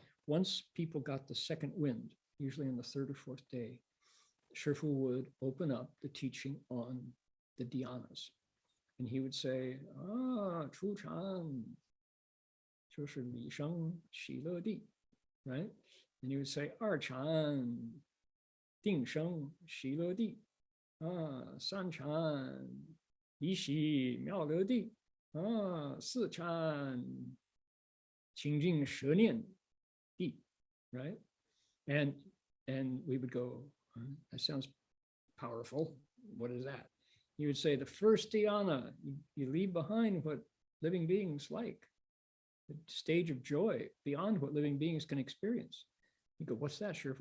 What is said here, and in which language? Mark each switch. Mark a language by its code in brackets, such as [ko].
[en] Once people got the second wind, usually on the 3rd or 4th day, Shifu would open up the teaching on the dhyānas, and he would say, Chu Chan, [zh] 就是理生喜乐地, [en] right? And he would say, [zh] 二禅定生喜乐地, 三禅离喜妙乐地, 四禅清净舍念地, right? [en] And we would go, that sounds powerful. What is that? He would say, the first dhyāna, you leave behind what living beings like. The stage of joy beyond what living beings can experience. You go, what's that, Shifu?